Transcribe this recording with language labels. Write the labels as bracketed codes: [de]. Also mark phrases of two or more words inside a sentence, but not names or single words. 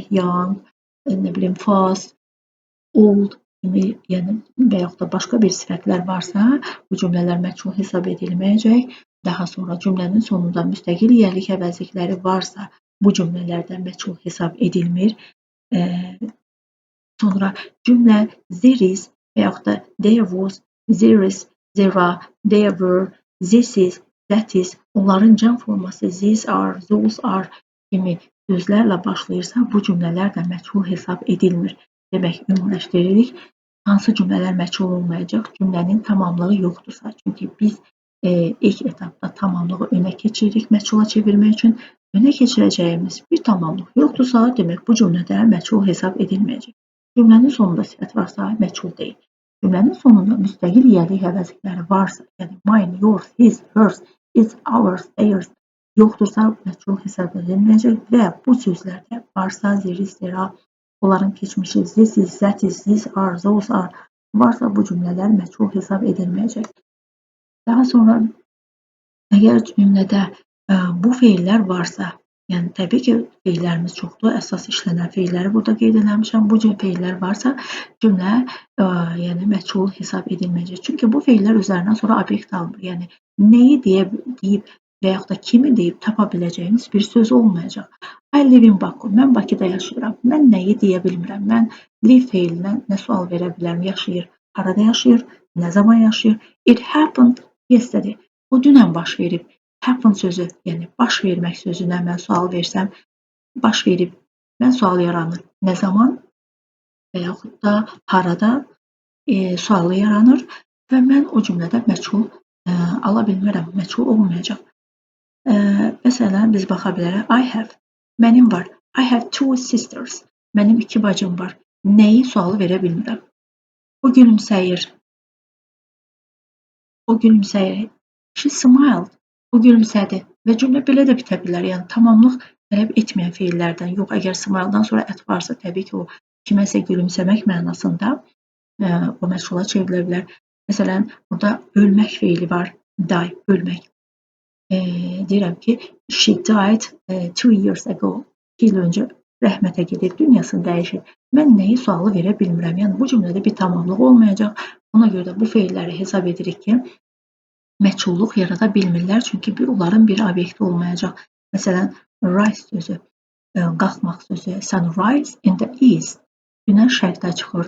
[az] Young, nə bilim, fast, old kimi, yəni və yaxud da başqa bir sifətlər varsa, bu cümlələr məchul hesab edilməyəcək. Daha sonra cümlənin sonunda müstəqil yiyəlik əvəzlikləri varsa, bu cümlələrdən məchul hesab edilmir. Sonra cümlə [en] there is [az] və yaxud da [en] there was, there is, there are, there were, this is, that is, [az] onların cəm forması [en] these are, those are [az] kimi sözlərlə başlayırsa, bu cümlələr də məchul hesab edilmir. Demək, ümumiləşdiririk. Hansı cümlələr məchul olmayacaq? Cümlənin tamamlığı yoxdursa. Çünki biz ilk etapda tamamlığı önə keçiririk məchula çevirmək üçün. Önə keçirəcəyimiz bir tamamlıq yoxdursa, demək bu cümlədə məchul hesab edilməyəcək. Cümlənin sonunda sifət varsa, məchul deyil. Cümlənin sonunda müstəqil yiyəlik əvəzlikləri varsa, yəni [en] mine, yours, his, hers, its, ours, theirs [az] yoxdursa, məchul hesab edilməyəcək və bu sözlərdə varsa, [en] there is, there are, [az] onların keçmişi [en] this is, that is, these are, those are [az] varsa, bu cümlələr məchul hesab edilməyəcək. Daha sonra əgər cümlədə bu feillər varsa, yəni təbii ki, feillərimiz çoxdur, əsas işlənən feilləri burada qeyd eləmişəm. Bu cür feillər varsa, cümlə yəni məchul hesab edilməyəcək. Çünki bu feillər üzərindən sonra obyekt almır. Yəni nəyi deyib və yaxud da kimi deyib tapa biləcəyimiz bir söz olmayacaq. I live in Baku. Mən Bakıda yaşayıram. Mən nəyi deyə bilmirəm. Mən live feilinə nə sual verə bilərəm? Yaşayır. Harada yaşayır? Nə zaman yaşayır? [en] It happened yesterday. [az] O dünən baş verib. Happen sözü, yəni baş vermək sözünə mən sual versəm, baş verib, mən sual yaranır. Nə zaman və yaxud da harada sualı yaranır və mən o cümlədə məchul ala bilmərəm, məchul olmayacaq. Məsələn, biz baxa bilərək, [en] I have, [az] mənim var. [en] I have two sisters, [az] mənim 2 bacım var. Nəyi sualı verə bilmirəm. O gülümsəyir. O gülümsəyir. [en] She smiled. [az] O gülümsədi. Və cümlə belə də bitə bilər. Yəni tamamlıq tələb etməyən feillərdən yox. Əgər smile-dan sonra ət varsa, təbii ki, o kiməsə gülümsəmək mənasında o məşğula çevrilə bilər. Məsələn, burada ölmək feili var. Die, ölmək. Deyirəm ki, [en] she died 2 years ago. [az] 2 il öncə rəhmətə gedib, dünyasını dəyişib. Mən nəyi sualı verə bilmirəm. Yəni bu cümlədə bir tamamlıq olmayacaq. Ona görə də bu feilləri hesab edirik ki, məchulluq yarada bilmirlər, çünki onların bir obyekti olmayacaq. Məsələn, rise sözü, qalxmaq sözü, [en] sunrise in the east, [az] günəş şərqdə çıxır.